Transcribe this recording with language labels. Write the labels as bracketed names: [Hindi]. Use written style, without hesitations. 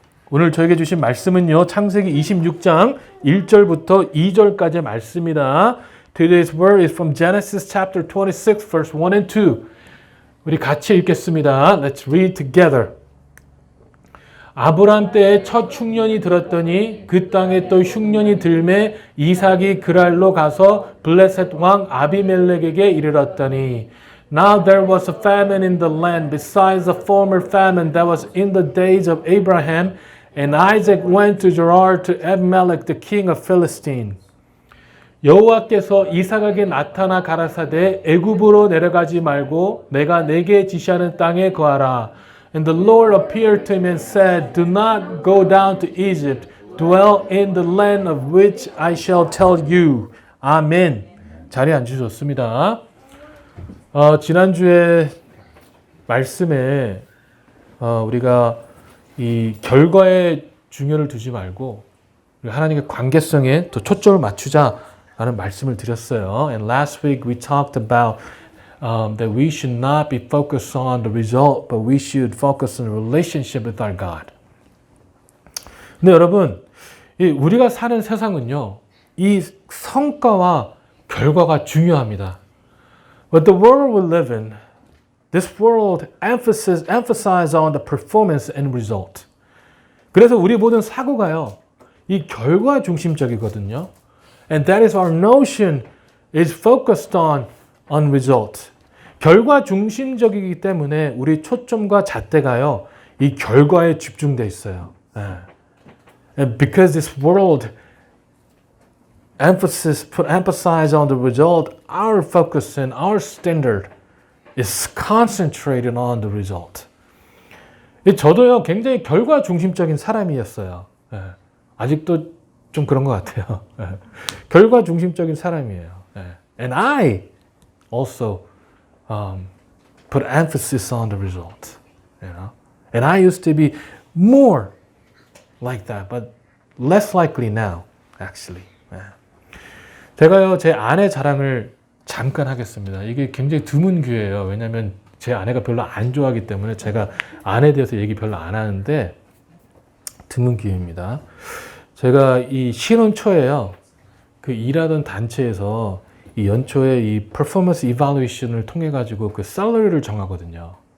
[Korean] 오늘 저에게 주신 말씀은요. 창세기 26장 1절부터 2절까지의 말씀입니다. [English] Today's word is from Genesis chapter 26 verse 1 and 2. [Korean] 우리 같이 읽겠습니다. [English] Let's read together. [Korean] 아브람 때에 첫 흉년이 들었더니 그 땅에 또 흉년이 들매 이삭이 그랄로 가서 블레셋 왕 아비멜렉에게 이르렀더니 [English] Now there was a famine in the land besides the former famine that was in the days of Abraham, and Isaac went to Gerar to Abimelech the king of Philistine. [Korean] 여호와께서 이삭에게 나타나 가라사대 애굽으로 내려가지 말고 내가 내게 지시하는 땅에 거하라. [English] And the Lord appeared to him and said, Do not go down to Egypt, dwell in the land of which I shall tell you. [Korean] 아멘. 자리에 앉으셨습니다. 지난주에 말씀에 우리가 이 결과에 중요를 두지 말고 하나님의 관계성에 또 초점을 맞추자라는 말씀을 드렸어요. [English] And last week we talked about that we should not be focused on the result, but we should focus on the relationship with our God. [Korean] 근데 여러분, 우리가 사는 세상은요, 이 성과와 결과가 중요합니다. [English] But the world we live in, this world emphasizes on the performance and result. [Korean] 그래서 우리 모든 사고가요, 이 결과 중심적이거든요. [English] And that is our notion is focused on result. [Korean] 결과 중심적이기 때문에 우리 초점과 잣대가요, 이 결과에 집중돼 있어요. [English] And because this world emphasize on the result, our focus and our standard is concentrated on the result. [Korean] 저도요, 굉장히 결과 중심적인 사람이었어요. 아직도 좀 그런 것 같아요. 결과 중심적인 사람이에요. [English] And I also put emphasis on the result. You know? And I used to be more like that, but less likely now, actually. [Korean] 제가요, 제 아내 자랑을 잠깐 하겠습니다. 이게 굉장히 드문 기회예요. 왜냐하면 제 아내가 별로 안 좋아하기 때문에 제가 아내에 대해서 얘기 별로 안 하는데 드문 기회입니다. 제가 이 신혼 초에요, 그 일하던 단체에서 이 연초에 이 퍼포먼스 이발루에이션을 통해 가지고 그 셀러리를 정하거든요.